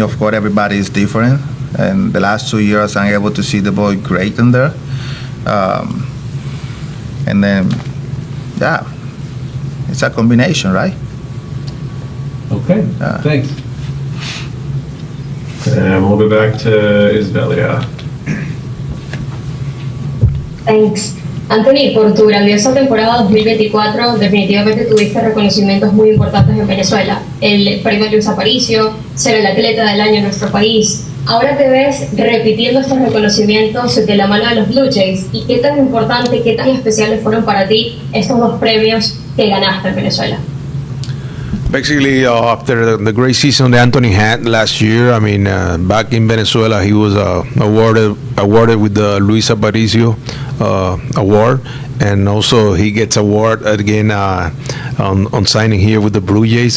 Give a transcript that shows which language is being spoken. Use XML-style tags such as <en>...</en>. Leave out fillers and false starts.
<en>Of course, everybody is different, and the last 2 years I'm able to see the ball great in there. And then, yeah, it's a combination, right? Okay, thanks. And we'll go back to Isbelia. Thanks.</en> <es>Anthony, por tu grandiosa temporada 2024, definitivamente tuviste reconocimientos muy importantes en Venezuela. El premio Luis Aparicio, ser el atleta del año en nuestro país. Ahora te ves repitiendo estos reconocimientos de la mano de los Blue Jays. ¿Y qué tan importante, qué tan especiales fueron para ti estos dos premios que ganaste en Venezuela?</es> <en>Basically, after the great season that Anthony had last year, I mean, back in Venezuela, he was awarded with the Luis Aparicio award, and also he gets award again on signing here with the Blue Jays.</en>